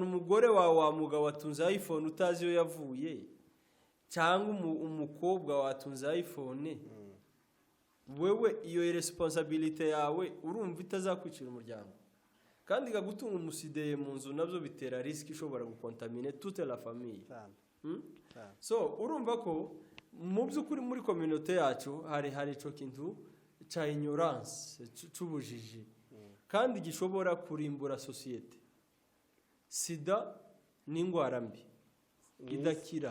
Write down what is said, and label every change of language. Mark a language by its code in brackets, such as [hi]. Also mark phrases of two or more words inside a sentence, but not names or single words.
[rw] umugore wawe wa mugabo watunze iPhone utazi iyo yavuye cyangwa umukobwa watunze iPhone wewe iyo responsibility yawe urumva itazakwicira umuryango kandi gagutunga umusideye mu nzu nabyo bitera risk ishobora gukontamine [fr] toute la famille [rw] so urumva ko mu by'ukuri muri community yacu hari ico kintu cha ignorance c'ubujiji kandi gishobora kurimbura societe sida ni indwara mbi idakira